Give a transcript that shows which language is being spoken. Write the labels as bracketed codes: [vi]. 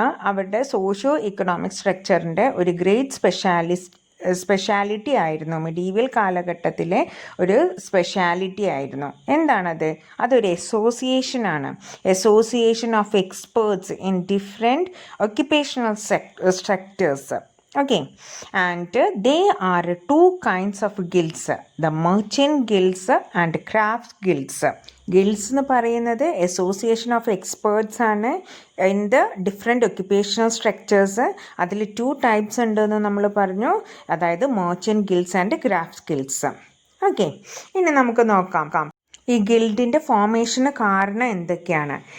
[ml] അവരുടെ socio economic സ്ട്രക്ചറിൻ്റെ ഒരു great speciality ആയിരുന്നു, മെഡീവൽ കാലഘട്ടത്തിലെ ഒരു സ്പെഷ്യാലിറ്റി ആയിരുന്നു. എന്താണത്? അതൊരു അസോസിയേഷനാണ്, [en] Association of experts in different occupational structures. Okay, and there are two kinds of guilds, the merchant guilds and craft guilds. Guilds [ml] എന്ന് പറയുന്നത് [en] Association of experts ആണ് in the different occupational structures. [ml] അതിൽ 2 types ഉണ്ടെന്ന് നമ്മൾ പറഞ്ഞു, അതായത് merchant guilds and craft guilds. Okay, ഇനി നമുക്ക് നോക്കാം ഈ ഗിൽഡിൻ്റെ ഫോർമേഷന് കാരണം എന്തൊക്കെയാണ്.